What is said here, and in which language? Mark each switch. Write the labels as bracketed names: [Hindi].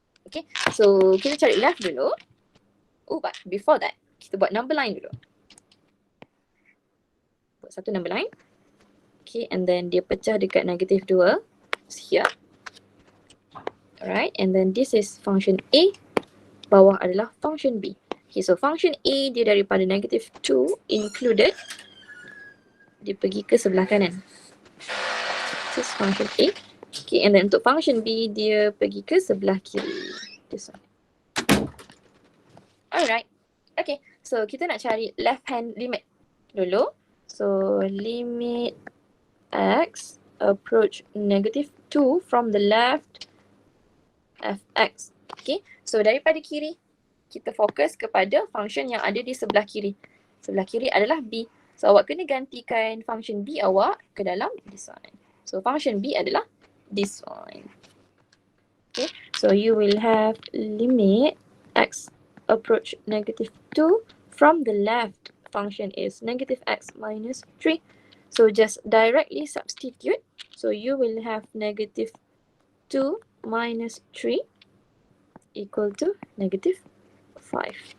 [English] Okay, so [Malay] kita cari [English] left [Malay] dulu. [English] Oh, but before that, [Malay] kita buat [English] number line dulu. [Malay] Buat satu [English] number line. Okay, and then [Malay] dia pecah dekat [English] negative 2. Here. Alright, and then this is function A. [Malay] Bawah adalah [English] function B. Okay, so function A [Malay] dia daripada [English] negative 2 included. [Malay] Dia pergi ke sebelah kanan. [English] This is function A. Okay, and then [Malay] untuk [English] function B [Malay] dia pergi ke sebelah kiri. [English] This one. Alright. Okay, so [Malay] kita nak cari [English] left hand limit [Malay] dulu. [English] So limit x approach negative 2 from the left fx. [Malay] Okay, so daripada kiri kita fokus kepada function yang ada di sebelah kiri. Sebelah kiri adalah B. So awak kena gantikan function B awak ke dalam [English] this one. So function B [Malay] adalah [English] this one. Okay, so you will have limit x approach negative 2 from the left function is negative x minus 3. So just directly substitute. So you will have negative 2 minus 3 equal to negative 5.